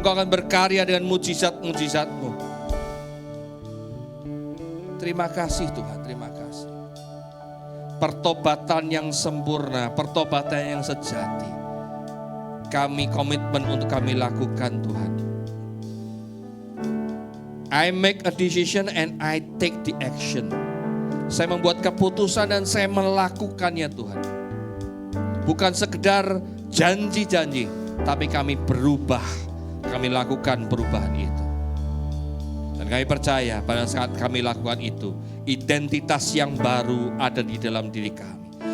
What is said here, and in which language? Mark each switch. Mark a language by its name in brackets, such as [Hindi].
[Indonesian] Engkau akan berkarya dengan mujizat-mujizat-Mu. Terima kasih Tuhan, terima kasih. pertobatan yang sempurna, pertobatan yang sejati. Kami komitmen untuk kami lakukan Tuhan. [English] I make a decision and I take the action. [Indonesian] Saya membuat keputusan dan saya melakukannya Tuhan. Bukan sekedar janji-janji, tapi kami berubah. Kami lakukan perubahan itu. Dan kami percaya pada saat kami lakukan itu, identitas yang baru ada di dalam diri kami.